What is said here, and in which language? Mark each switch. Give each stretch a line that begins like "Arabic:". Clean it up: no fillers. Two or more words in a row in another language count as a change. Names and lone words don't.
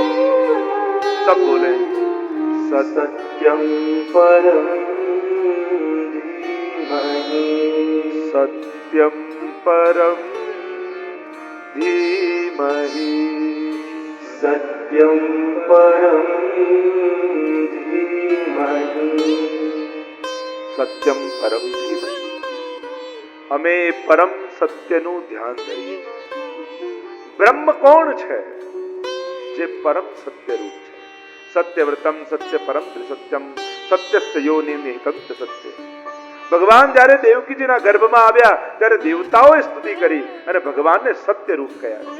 Hindi: सब बोले
Sanskrit: सत्यं परम धीमहि. सत्यं परम धीमहि. सत्यं परम धीमहि. સત્યમ પરમ ધીમહિ.
Gujarati: અમે પરમ સત્યનું ધ્યાન ધરીએ છીએ. બ્રહ્મ કોણ છે? જે પરમ સત્ય રૂપ છે.
Sanskrit: સત્યવ્રતમ સત્ય પરમ ત્રિસત્યમ સત્યસ્ય યોનિ નિહિતમ સત્ય.
Gujarati: ભગવાન જ્યારે દેવકીજીના ગર્ભમાં આવ્યા ત્યારે દેવતાઓએ સ્તુતિ કરી અને ભગવાનને સત્ય રૂપ કહ્યા છે.